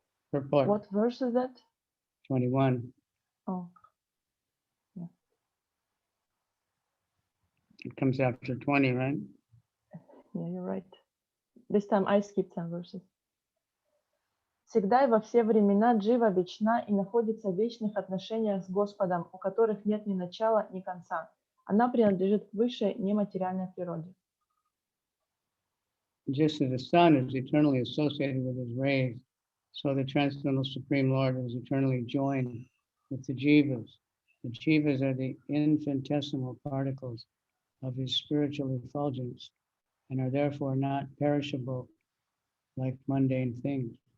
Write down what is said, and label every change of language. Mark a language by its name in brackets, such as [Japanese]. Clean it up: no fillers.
[English] Purport. What verse is that? 21. Oh. It comes after 20, right? Yeah, you're right. This time I skipped some verses. [Russian] Всегда и во все времена джива вечна и находится в вечных отношениях с Господом, у которых нет ни начала, ни конца. Она принадлежит к высшей нематериальной природе. [English] Just as the sun is eternally associated with his rays, so the Transcendental Supreme Lord is eternally joined with the jivas. The jivas are the infinitesimal particles of his spiritual effulgence and are therefore not perishable like mundane things.